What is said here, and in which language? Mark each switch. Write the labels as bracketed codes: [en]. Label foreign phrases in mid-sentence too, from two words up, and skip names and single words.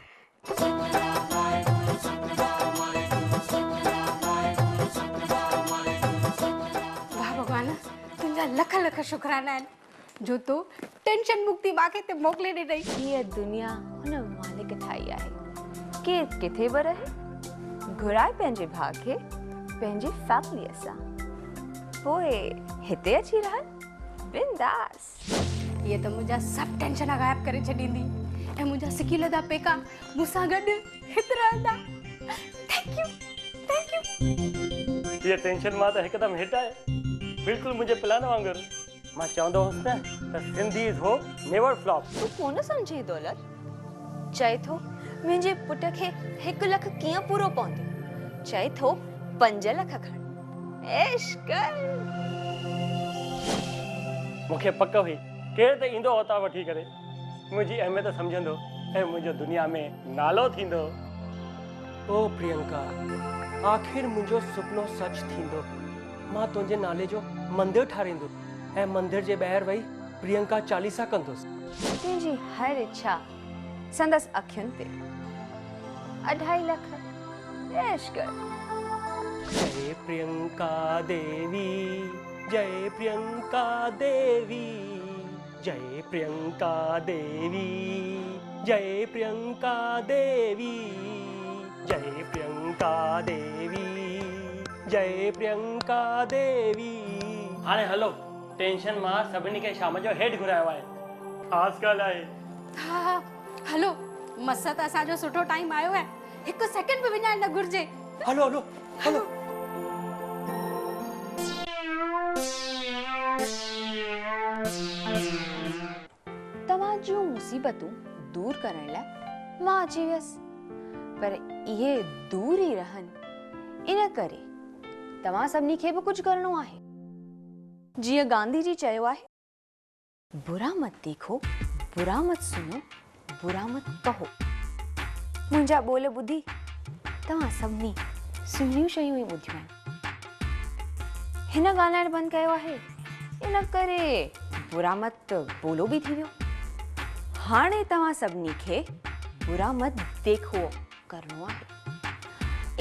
[sd] वाह भगवान, तुंहिंजा लख लख शुक्राना आहिनि जो तो टेंशन मुक्ति मां खे हिते मोकिले ॾिनई। हीअ दुनिया हुन मालिक ठाही आहे। केरु किथे बि रहे, घुराए पंहिंजे भाउ खे पंहिंजी फैमिलीअ सां, पोइ हिते अची रहनि बिंदास। ये तो मुझा सब टेंशन गायब करे छॾींदी ऐं मुंहिंजा सिकीलदा पेका मूंसां गॾु हिते रहंदा। [en] Thank you. [sd] ये टेंशन मां त हिकदमि हिट आहे, बिल्कुलु मुंहिंजे प्लान वांगुरु। मां चवंदो हुउसि न त [en] Sindhi is hope never flop. [sd] तू कोन सम्झी दौलत। चए थो मुंहिंजे पुट खे 1 लख कीअं पूरो पवंदो? चए थो 5 लख खण ऐश कर। मूंखे पक हुई केरु त ईंदो हुतां वठी करे मुंहिंजी अहमियत सम्झंदो ऐं मुंहिंजो दुनिया में नालो थींदो। ओ प्रियंका, आखिर मुंहिंजो सुपनो सच थींदो। मां तुंहिंजे नाले जो मंदिर ठाहींदो ऐं मंदिर जे ॿाहिरि वेही प्रियंका चालीसा कंदुसि। तुंहिंजी हर इच्छा संदसि अखियुनि ते 2.5 लाख ऐश कर। जय प्रियंका देवी, जय प्रियंका देवी, जय प्रियंका देवी, जय प्रियंका देवी, जय प्रियंका देवी, जय प्रियंका देवी। हाणे हलो, टेंशन मां सभिनी खे शाम जो हेठि घुरायो आहे। ख़ासि ॻाल्हि आहे। हा हलो, मस त असांजो सुठो टाइम आयो आहे, हिकु सेकंड बि विञाइण न घुर्जे। हलो हलो हलो। तव्हां जूं मुसीबतूं दूर करण लाइ मां अची वियसि, पर इहे दूर ई रहनि इन करे तव्हां सभिनी खे बि कुझु करणो आहे। जीअं गांधी जी चयो आहे, [hi] बुरा मत देखो, बुरा मत सुनो, बुरा मत कहो। [sd] मुंहिंजा ॿोल ॿुधी तव्हां सभिनी सुहिणियूं शयूं ई ॿुधियूं आहिनि। हिन ॻाल्हाइण बंदि कयो आहे, इन करे [hi] बुरा मत [sd] ॿोलो बि थी वियो। हाणे तव्हां सभिनी खे [hi] बुरा मत देखो [sd] करणो आहे।